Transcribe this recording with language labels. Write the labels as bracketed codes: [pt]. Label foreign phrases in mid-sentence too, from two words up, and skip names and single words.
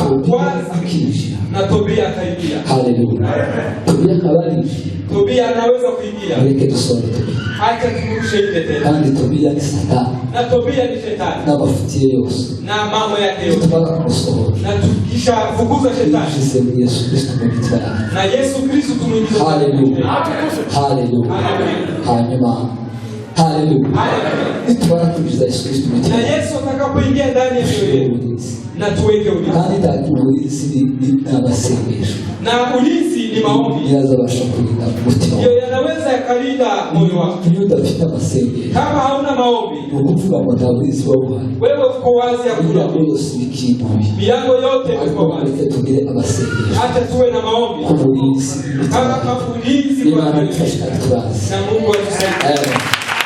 [rw] Tobiya kwanza akinjira. [sw] na Tobia akaingia. [rw] Haleluya. Tobiya akaba arinjiye. [sw] Tobia anaweza kuingia. [rw] Mureke dusohore Tobiya. [sw] Acha tumurushe nje tena. [rw] Kandi Tobiya ni Satani [sw] Na Tobia ni shetani [rw] n'abafitiye yose, [sw] na mambo yake yote. [rw] tumara kumusohora [sw] Na tukisha fukuza shetani [rw] yinjize muri Yesu Kristo mu mitima yacu. [sw] na Yesu Kristo tumwingize. [rw] Haleluya. Haleluya. Hanyuma Haleluya. Nitubara kujiza Yesu Kristo [sw] Na Yesu atakapoingia ndani ya mioyo yetu na tuweke ulinzi. [rw] Kandi ulinzi ni amasengesho. [sw] Na ulinzi ni maombi. [rw] Yazabasha kulinda umutima. [sw] Ndio yanaweza yakalinda moyo wako. [rw] Iyo udafite amasengesho. [sw] Kama hauna maombi, [rw] ukuvuga ngo nta ulinzi w'ubuhari. [sw] wewe uko wazi hakuna ulinzi. Milango yote iko wazi. [rw] Tugire amasengesho. [sw] Hata tuwe na maombi. Ulinzi. Kama ulinzi kwa [rw] Imana itashika tubazi. [sw] na Mungu atusaidie.